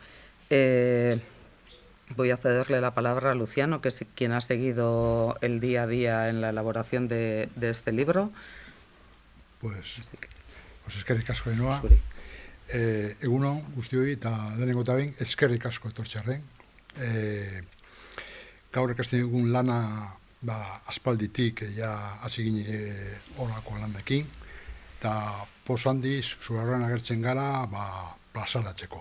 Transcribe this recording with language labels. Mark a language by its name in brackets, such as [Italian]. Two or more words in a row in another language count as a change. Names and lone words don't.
[Spanish] Voy a cederle la palabra a Luciano, que es quien ha seguido el día a día en la elaboración de este libro. [Basque] Pues eskerrik asko denoa. Egunon guztioi eta lehenengo eta behin eskerrik asko etortzearren. Gaur ikasten dugun lana aspalditik hasi ginen horako lanekin, eta poz handiz zugarran agertzen gara plazaratzeko.